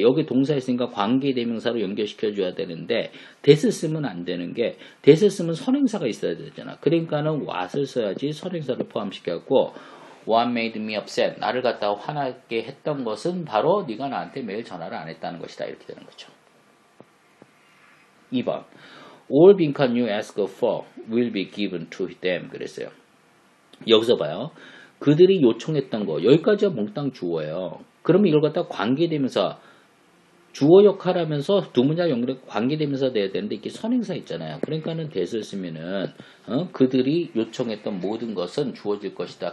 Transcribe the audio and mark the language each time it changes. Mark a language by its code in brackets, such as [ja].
[ko] 여기 동사 있으니까 관계대명사로 연결시켜줘야 되는데 that을 쓰면 안 되는 게 that을 쓰면 선행사가 있어야 되잖아. 그러니까는 what을 써야지 선행사를 포함시켜갖고 [en] What made me upset? [ko] 나를 갖다가 화나게 했던 것은 바로 네가 나한테 매일 전화를 안 했다는 것이다. 이렇게 되는 거죠. 2번. [en] All [ko] 빈칸 [en] you ask for will be given to them. [ko] 그랬어요. 여기서 봐요. 그들이 요청했던 거. 여기까지가 몽땅 주어예요. 그러면 이걸 갖다가 관계대명사 주어 역할 하면서 두 문장 연결해 관계대명사 돼야 되는데 이게 선행사 있잖아요. 그러니까는 that을 쓰면은 그들이 요청했던 모든 것은 주어질 것이다.